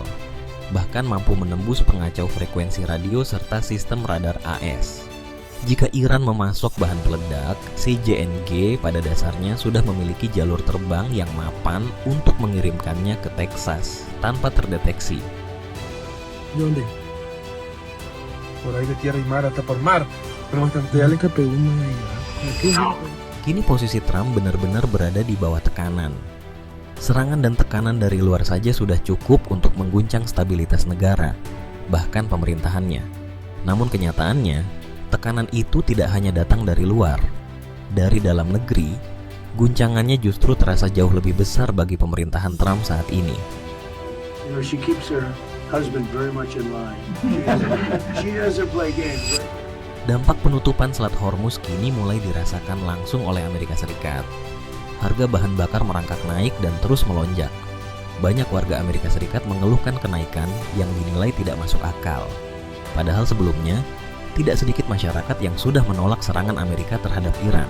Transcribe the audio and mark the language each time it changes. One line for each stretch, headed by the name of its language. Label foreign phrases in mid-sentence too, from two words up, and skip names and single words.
Indonesian: Bahkan mampu menembus pengacau frekuensi radio serta sistem radar AS. Jika Iran memasok bahan peledak, CJNG pada dasarnya sudah memiliki jalur terbang yang mapan untuk mengirimkannya ke Texas tanpa terdeteksi.
Spanish: ¿Dónde? Por ahí de tierra y mar, hasta por mar. Pero bastante ya le capé uno ahí.
Indonesian: Kini posisi Trump benar-benar berada di bawah tekanan. Serangan dan tekanan dari luar saja sudah cukup untuk mengguncang stabilitas negara, bahkan pemerintahannya. Namun kenyataannya, tekanan itu tidak hanya datang dari luar. Dari dalam negeri, guncangannya justru terasa jauh lebih besar bagi pemerintahan Trump saat ini.
English: You know, she keeps her husband very much in line. She doesn't play games.
Indonesian: Dampak penutupan Selat Hormuz kini mulai dirasakan langsung oleh Amerika Serikat. Harga bahan bakar merangkak naik dan terus melonjak. Banyak warga Amerika Serikat mengeluhkan kenaikan yang dinilai tidak masuk akal. Padahal sebelumnya, tidak sedikit masyarakat yang sudah menolak serangan Amerika terhadap Iran.